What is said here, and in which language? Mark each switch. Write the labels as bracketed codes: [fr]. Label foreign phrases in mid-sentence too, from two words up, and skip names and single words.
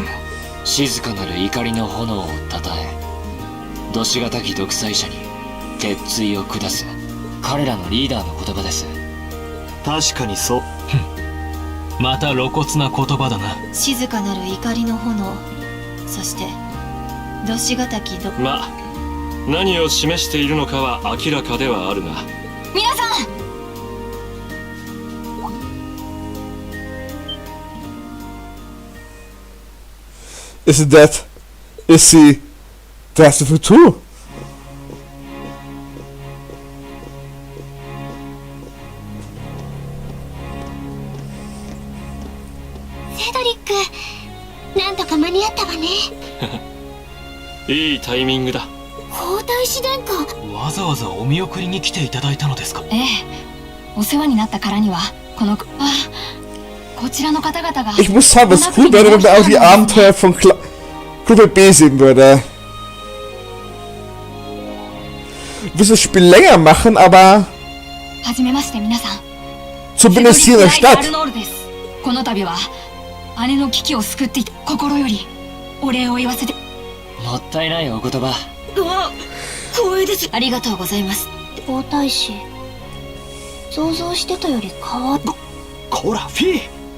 [ja] 静かなる怒りの炎をたたえ、どしがたき独裁者に鉄槌を下す彼らのリーダーの言葉です。確かにそうまた露骨な言葉だな。静かなる怒りの炎、そしてどしがたきまあ何を示しているのかは明らかではあるが。皆さん、 [en] Is he dressed too? [ja] セドリック、なんとか間に合ったわね。いいタイミングだ。皇太子殿下。わざわざお見送りに来ていただいたのですか？ええ、お世話になったからにはこちらの方々が [de] Ich muss sagen, was cool wäre, wenn man auch die Abenteuer von Gruppe B sehen würde. Wir das Spiel länger machen, aber [ja] はじめまして皆さん。 [de] zumindest hier in der Stadt. [ja] この度は姉の危機を救っていた心よりお礼を言わせて。もったいないお言葉。うわ、光栄です。ありがとうございます。皇太子、想像してたより変わっ。こらフィー。